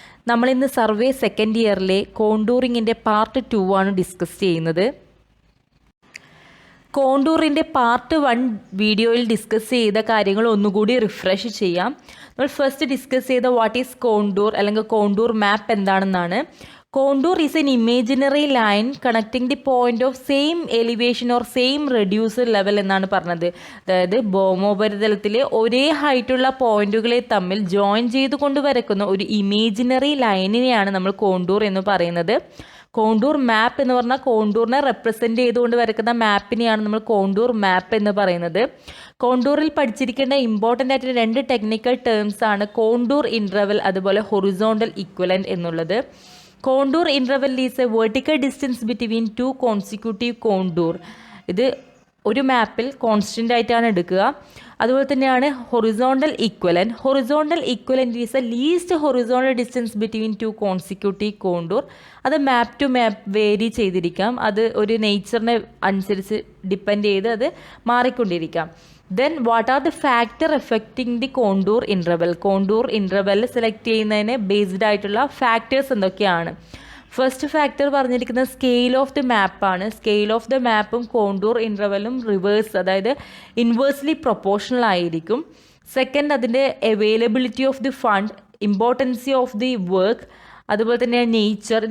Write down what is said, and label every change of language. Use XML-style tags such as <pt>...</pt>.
<ml>നമ്മളിന്ന് survey second ഇയറിലെ കോണ്ടൂറിങ്ങിൻ്റെ part 2 ആണ് discuss ചെയ്യുന്നത്. കോണ്ടൂറിൻ്റെ പാർട്ട് 1 വീഡിയോയിൽ ഡിസ്കസ് ചെയ്ത കാര്യങ്ങൾ ഒന്നുകൂടി റിഫ്രഷ് ചെയ്യാം. നമ്മൾ ഫസ്റ്റ് ഡിസ്കസ് ചെയ്ത</ml> <en>what is contour</en> <ml>അല്ലെങ്കിൽ കോണ്ടൂർ മാപ്പ് എന്താണെന്നാണ്.</ml> <en>Contour is an imaginary line connecting the point of same elevation or same reducer level</en> <ml>എന്നാണ് പറഞ്ഞത്. അതായത് ഭൗമോപരിതലത്തിലെ ഒരേ ഹൈറ്റുള്ള പോയിന്റുകളെ തമ്മിൽ ജോയിൻ ചെയ്തുകൊണ്ട് വരയ്ക്കുന്ന ഒരു ഇമേജിനറി ലൈനിനെയാണ് നമ്മൾ കോണ്ടൂർ എന്ന് പറയുന്നത്. കോണ്ടൂർ മാപ്പ് എന്ന് പറഞ്ഞാൽ കോണ്ടൂറിനെ റെപ്രസെൻറ്റ് ചെയ്തുകൊണ്ട് വരയ്ക്കുന്ന മാപ്പിനെയാണ് നമ്മൾ കോണ്ടൂർ മാപ്പ് എന്ന് പറയുന്നത്. കോണ്ടൂറിൽ പഠിച്ചിരിക്കേണ്ട ഇമ്പോർട്ടൻ്റ് ആയിട്ടുള്ള 2 ടെക്നിക്കൽ ടേംസ് ആണ് കോണ്ടൂർ ഇൻ്റർവൽ അതുപോലെ ഹൊറിസോണ്ടൽ ഇക്വലൻ്റ് എന്നുള്ളത്.</ml> <en>Contour interval is a vertical distance between 2 consecutive contour.</en> <ml>ഇത് ഒരു മാപ്പിൽ കോൺസ്റ്റൻ്റ് ആയിട്ടാണ് എടുക്കുക. അതുപോലെ തന്നെയാണ് horizontal equivalent.</ml> <en>Horizontal equivalent is a least horizontal distance between 2 consecutive contour.</en> <ml>അത് മാപ്പ് ടു മാപ്പ് വേരി ചെയ്തിരിക്കാം. അത് ഒരു നേച്ചറിനെ അനുസരിച്ച് ഡിപ്പെൻഡ് ചെയ്ത് അത് മാറിക്കൊണ്ടിരിക്കാം.</ml> <en>Then what are the factor affecting the contour interval?</en> <ml>Contour interval select ചെയ്യുന്നതിന് ബേസ്ഡ് ആയിട്ടുള്ള ഫാക്ടേഴ്സ് എന്തൊക്കെയാണ്? ഫസ്റ്റ് ഫാക്ടർ പറഞ്ഞിരിക്കുന്നത് scale of the മാപ്പാണ്. Scale of the മാപ്പും contour ഇൻ്റർവെലും reverse, അതായത് ഇൻവേഴ്സ്ലി പ്രൊപ്പോർഷണൽ ആയിരിക്കും. സെക്കൻഡ്, അതിൻ്റെ availability of the fund, ഇമ്പോർട്ടൻസി of the work, അതുപോലെ തന്നെ nature.</ml>